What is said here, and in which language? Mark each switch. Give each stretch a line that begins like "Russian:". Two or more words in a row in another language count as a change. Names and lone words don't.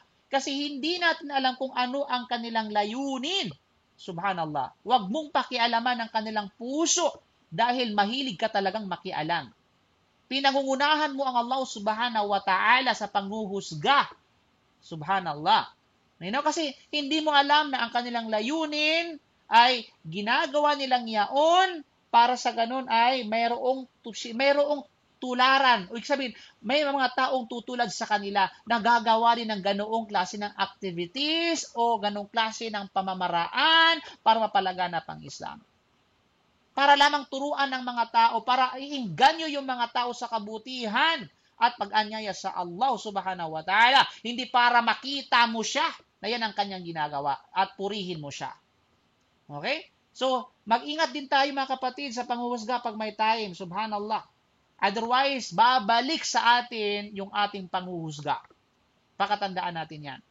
Filipino: Kasi hindi natin alam kung ano ang kanilang layunin. Subhanallah. Huwag mong pakialaman ang kanilang puso dahil mahilig ka talagang makialam. Pinangungunahan mo ang Allah
Arabic: سبحانه وتعالى
Filipino: sa panghuhusga. Subhanallah. Kasi hindi mo alam na ang kanilang layunin ay ginagawa nilang yaon para sa ganun ay mayroong tularan. O sabihin, may mga taong tutulad sa kanila na gagawa din ng ganoong klase ng activities o ganoong klase ng pamamaraan para mapalaganap ang Islam. Para lamang turuan ng mga tao, para iinganyo yung mga tao sa kabutihan at pag-anyaya sa Allah
Arabic: سبحانه وتعالى.
Filipino: Hindi para makita mo siya na yan ang kanyang ginagawa at purihin mo siya. Okay? So, mag-ingat din tayo mga kapatid sa panghuhusga pag may time. Subhanallah. Otherwise, babalik sa atin yung ating panghuhusga. Pakatandaan natin yan.